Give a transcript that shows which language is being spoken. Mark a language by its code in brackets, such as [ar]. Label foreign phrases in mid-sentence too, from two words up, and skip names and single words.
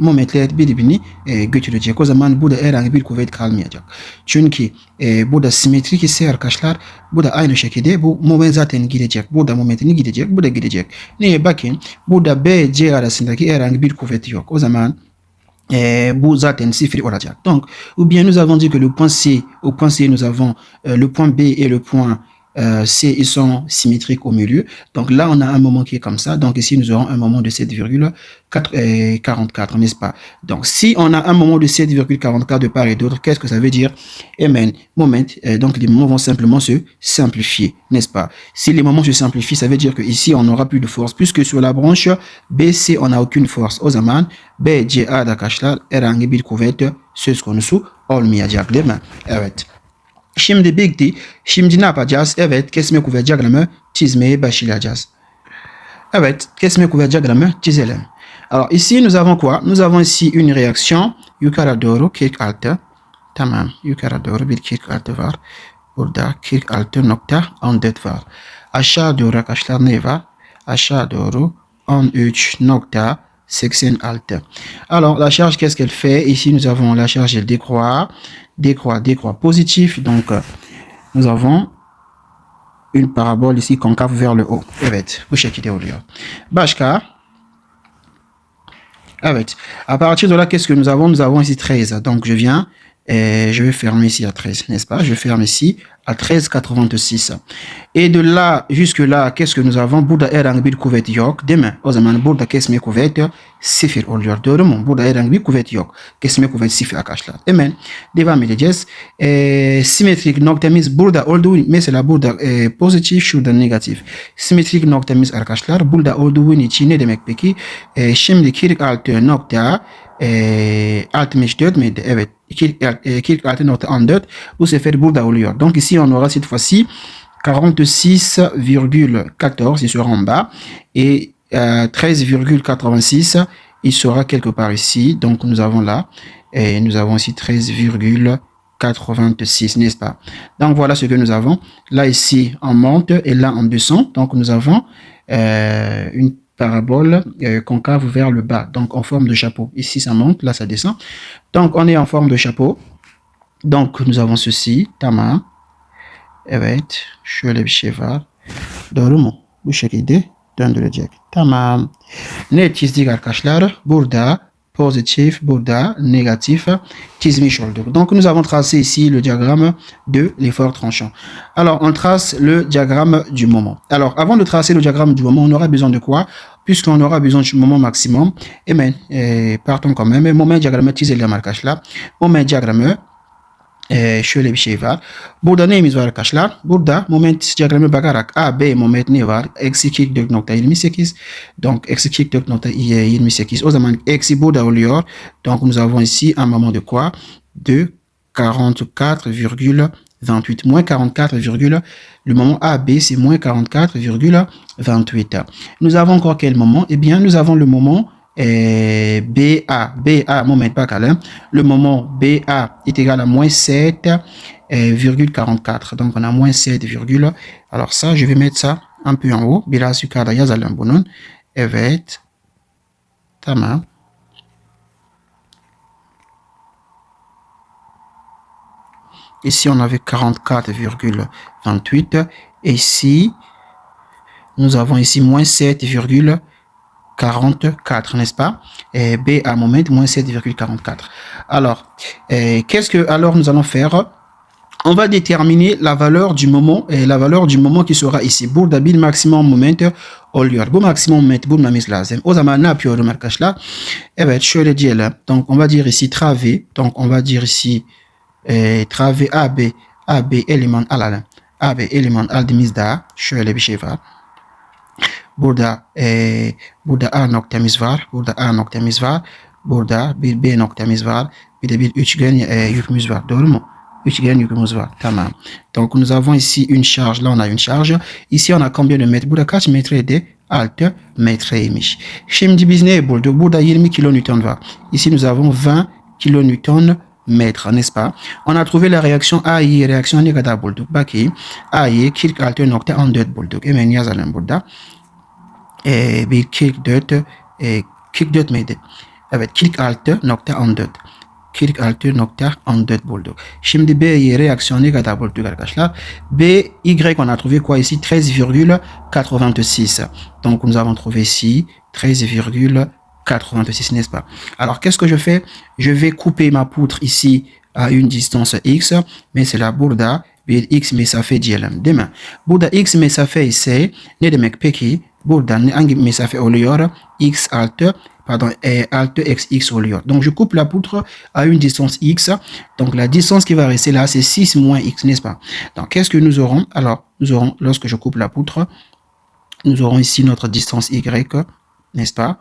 [tr] Momentler birbirini götürecek. O zaman burada herhangi bir kuvvet kalmayacak. Çünkü burada simetrik ise arkadaşlar bu da aynı şekilde bu moment zaten gidecek. Burada momentini gidecek. Bu da gidecek. Neye bakın? Burada B, C arasındaki herhangi bir kuvvet yok. O zaman bu zaten sıfır olacak. [fr] Donc, ou bien nous avons dit que le point C, au point C, nous avons le point B et le point C, ils sont symétriques au milieu. Donc là, on a un moment qui est comme ça. Donc ici, nous aurons un moment de 7,44, n'est-ce pas? Donc si on a un moment de 7,44 de part et d'autre, qu'est-ce que ça veut dire? Eh bien, donc les moments vont simplement se simplifier, n'est-ce pas? Si les moments se simplifient, ça veut dire que ici, on n'aura plus de force, puisque sur la branche BC, on n'a aucune force. [tr] O zaman BCA arkadaşlar herhangi bir kuvvet söz konusu olmayacak, değil mi? Evet. Şimdi ne yapacağız? Evet, kesme kuvvet diyagramı çizmeye başlayacağız. Evet, kesme kuvvet diyagramı çizelim. [fr] Alors ici nous avons quoi? Nous avons ici une réaction [tr] yukarı doğru [fr] 46. [tr] Tamam, yukarı doğru bir 46 var. Burada 46.14 var. Aşağı doğru arkadaşlar ne var? Aşağı doğru 13.86. [fr] Alors la charge, qu'est-ce qu'elle fait? Ici nous avons la charge, elle décroît positif. Donc nous avons une parabole ici concave vers le haut. [tr] Evet, bu şekilde oluyor. Başka? Evet. [fr] À partir de là, qu'est-ce que nous avons? Nous avons ici 13. Donc je viens et je vais fermer ici à 13, n'est-ce pas? Je ferme ici à 13,86. Et de là jusque là, qu'est-ce que nous avons? [tr] Burada herhangi bir kuvvet yok, değil mi? O zaman burada kesme kuvveti sıfır oluyor. Doğru mu? Burada herhangi bir kuvvet yok. Kesme kuvveti sıfır arkadaşlar. Hemen devam edeceğiz. Simetrik noktamız burada olduğu, mesela burada pozitif, şurada negatif. Simetrik noktamız arkadaşlar burada olduğu için ne demek peki? Şimdi 46.64 miydi? Evet. 46.14 bu sefer burada oluyor. [fr] Donc ici on aura cette fois-ci 46,14 il sera en bas et 13,86 il sera quelque part ici. Donc nous avons là et nous avons ici 13,86, n'est-ce pas? Donc voilà ce que nous avons. Là ici on monte et là on descend. Donc nous avons une parabole concave vers le bas, donc en forme de chapeau. Ici ça monte, là ça descend. Donc on est en forme de chapeau. Donc nous avons ceci, [tr] tamam. Evet, şöyle bir şey var. Doğru mu? Bu şekilde döndürecek. Tamam. Ne çizdik arkadaşlar? Burada positif, burada négatif, çizmiş olduk. [fr] Donc nous avons tracé ici le diagramme de l'effort tranchant. Alors on trace le diagramme du moment. Alors avant de tracer le diagramme du moment, on aura besoin de quoi? Puisqu'on aura besoin du moment maximum, et bien, partons quand même. [tr] Moment diagramme çizelim arkadaşlar. Moment diagramme şöyle bir şey var. Burada neyimiz var arkadaşlar? Burada moment diyagramı bakarak A, B moment ne var? Eksi 44.28. Donc eksi 44.28. O zaman eksi burada oluyor. [fr] Donc nous avons ici un moment de quoi? De 44,28. Moins 44, le moment A, B, c'est moins 44,28. Nous avons encore quel moment? Eh bien, nous avons le moment BA, moment pas câlin. Le moment BA est égal à moins 7,44. Donc on a moins 7, alors ça, je vais mettre ça un peu en haut. [tr] Biraz yukarıda yazalım bunun. Evet. Tamam. [fr] Ici, on avait 44,28. Et ici, nous avons ici moins 7,44, n'est-ce pas? Et B à moment, moins 7,44. Alors, qu'est-ce que alors nous allons faire? On va déterminer la valeur du moment et la valeur du moment qui sera ici. [tr] Burada bir maximum moment oluyor. Bu maximum moment bulmamız lazım. O zaman ne yapıyorum arkadaşlar? Evet, şöyle diyelim. [fr] Donc, on va dire ici travée. Donc, on va dire ici travée AB [tr] element alalım. AB element aldığımızda şöyle bir şey var. Burada A noktamız var. Burada A noktamız var. Burada bir B noktamız var. Bir de bir üçgen yükümüz var. Doğru mu? Üçgen yükümüz var. Tamam. [fr] Donc nous avons ici une charge. Là on a une charge. Ici on a combien de mètres? [tr] Burada kaç metreydi? 6 metreymiş. Şimdi biz ne bulduk? Burada 20 kilonewton var. [fr] Ici nous avons 20 kilonewton mètres, n'est-ce pas? On a trouvé la réaction AI, réaction négative bulduk. [tr] Baki, AI, kirk altı nokta 14 bulduk. Hemen yazalım burada. Bir kirk 4 miydi? Evet, kirk altı nokta 14. 46.14 bulduk. Şimdi B'ye reaksiyon ne kadar bulduk arkadaşlar? [fr] B, Y, on a trouvé quoi ici? 13,86. Donc, nous avons trouvé ici 13,86, n'est-ce pas? Alors, qu'est-ce que je fais? Je vais couper ma poutre ici à une distance X, mais c'est la bourda, X, mais ça fait [tr] diyelim, değil mi? Burada X mesafe ise ne demek peki? Burada hangi mesafe oluyor? X artı pardon, alt xx oluyor. [fr] Donc, je coupe la poutre à une distance x. Donc, la distance qui va rester là, c'est 6 moins x, n'est-ce pas? Donc, qu'est-ce que nous aurons? Alors, nous aurons, lorsque je coupe la poutre, nous aurons ici notre distance y, n'est-ce pas?